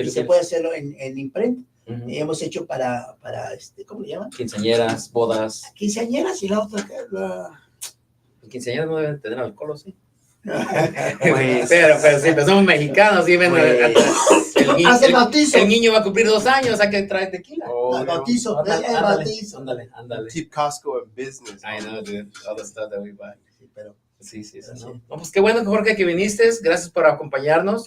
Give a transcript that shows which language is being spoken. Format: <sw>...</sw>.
<es>Y se puede hacerlo en imprenta. Hemos hecho para ¿cómo le llaman? Quinceañeras, bodas. Quinceañeras y la otra. Quinceañeras no deben tener alcohol, ¿sí? pero sí, pero somos mexicanos, ¿sí? El niño va a cumplir 2 años, hay que traer tequila. El bautizo. Ándale.</es> <en>Keep Costco in business. I know, dude. All the stuff that we buy.</en> <es>Sí, pero... Sí. No, pues qué bueno, Jorge, que viniste. Gracias por acompañarnos.</es>